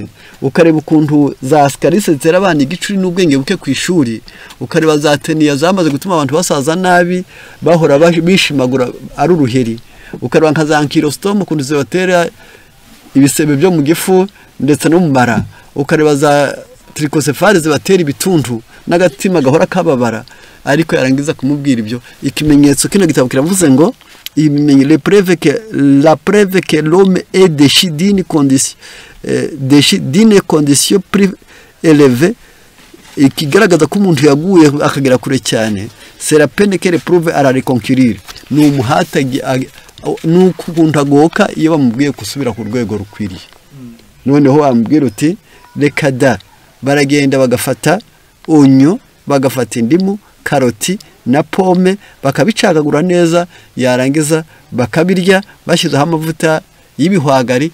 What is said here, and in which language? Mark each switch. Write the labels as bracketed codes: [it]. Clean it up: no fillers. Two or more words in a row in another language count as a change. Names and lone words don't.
[rw] Ukareba ukuntu za ascaris zitera abana igicuri n'ubwenge buke ku ishuri, ukareba za tenia zamaze gutuma abantu basaza nabi bahora bishimagura ari uruheri, ukareba nka za ankylostom ukuntu zibatera ibisebe byo mu gifu ndetse no mu mara, ukareba za trichocephale zibatera ibituntu n'agatima gahora kababara. Ariko yarangiza kumubwira ibyo ikimenyetso kino gitabo kiravuze ngo [fr] la preuve que l'homme est déchu d'une condition plus élevée, [rw] ikigaragaza ko umuntu yaguye akagera kure cyane, [fr] c'est la peine que prouve à la reconquérir, [rw] ni umuhata n'ukuntu agoka iyo bamubwiye gusubira ku rwego rukwiriye. Noneho amubwira uti reka da, baragenda bagafata onyo, bagafata indimu, karoti na pome, bakabicagagura neza, yarangiza bakabirya bashyizeho amavuta y'ibihwagari.